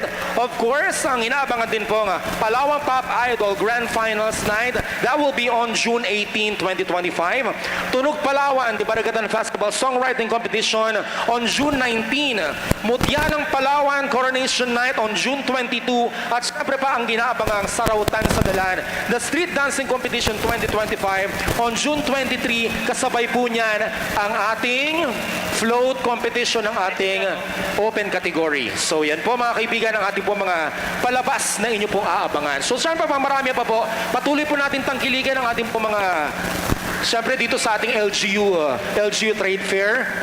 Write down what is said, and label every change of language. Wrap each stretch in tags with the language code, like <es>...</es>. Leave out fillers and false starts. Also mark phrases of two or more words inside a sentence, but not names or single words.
<en>Of course,</en> <tl>ang inaabangan din po nga, Palawan Pop Idol Grand Finals Night.</tl> <en>That will be on June 18, 2025. Tunog Palawan, the Baragatan Festival Songwriting Competition on June 19. Mutyanang Palawan Coronation Night on June 22.</en> <tl>At syempre pa ang ginaabangang Sarautan sa Dalan,</tl> <en>the Street Dancing Competition 2025 on June 23.</en> <tl>Kasabay po niyan ang ating float competition ng ating open category. So yan po mga kaibigan ang ating po mga palabas na inyo pong aabangan. So syempre pa marami pa po, patuloy po natin tangkiligan ang ating po mga syempre dito sa ating LGU Trade Fair.</tl>